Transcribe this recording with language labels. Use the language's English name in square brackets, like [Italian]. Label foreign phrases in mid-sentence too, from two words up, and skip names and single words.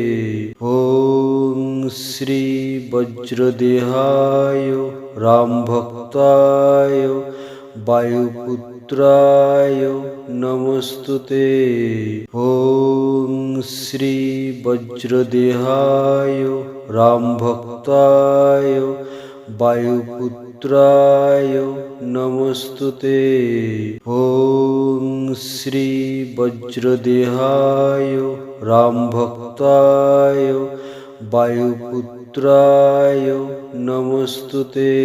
[Sanskrit] ওম শ্রী বজ্রদেহায় রামভক্তায় বায়ুপুত্রায় নমস্তুতে। ওম শ্রী বজ্রদেহায় রামভক্তায় वायुपुत्राय नमस्तुते। ॐ श्री वज्रदेहाय रामभक्ताय वायुपुत्राय नमस्तुते।